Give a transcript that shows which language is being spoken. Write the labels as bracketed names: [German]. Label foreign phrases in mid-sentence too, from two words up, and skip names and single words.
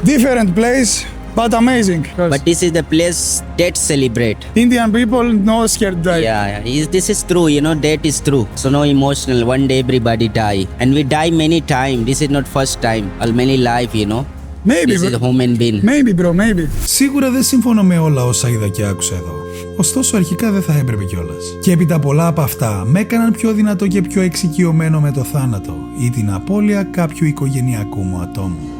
[English] Different place, but amazing. But this is the place that celebrate. Indian people no scared die. Yeah. This is true, you know, that is true. So no emotional. One day everybody die. And we die many times. This is not first time. All many life, you know. Maybe, This is a human being. Maybe, bro, maybe. [Greek] Σίγουρα δεν συμφωνώ με όλα όσα είδα και άκουσα εδώ. Ωστόσο, αρχικά δεν θα έπρεπε κιόλας. Και έπειτα πολλά από αυτά με έκαναν πιο δυνατό και πιο εξοικειωμένο με το θάνατο ή την απώλεια κάποιου οικογενειακού μου ατόμου.